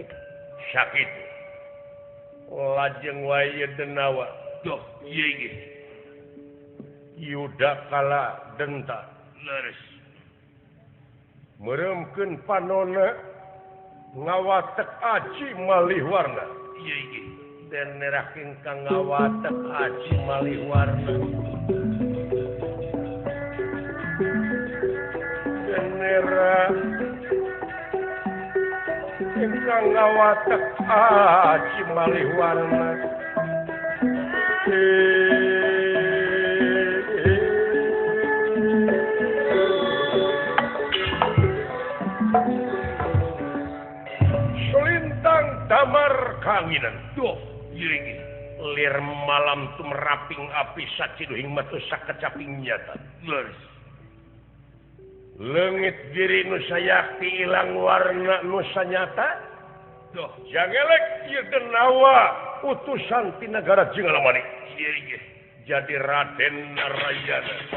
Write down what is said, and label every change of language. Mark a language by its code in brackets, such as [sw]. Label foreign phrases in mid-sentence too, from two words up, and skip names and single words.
[su] Sakitu. Lajeng wae denawa. Doh, ieu ge. Yudakala denta leres meremkeun panonna ngawatek aji malih warna [jv] iya iki [su] dan nerakeun ka ngawatek aji malih warna [jv] dan nera ingkang ngawatek aji malih warna selintang damar kanginan doh iya iki lir malam tumraping api saciduhing matu sakecaping nyata [su] leres leungit diri nu sayakti ilang warna nu sanyata doh jangelek ieu denawa utusan ti nagara Jinggalamani [jv] iya iki [su] jadi Raden Narayana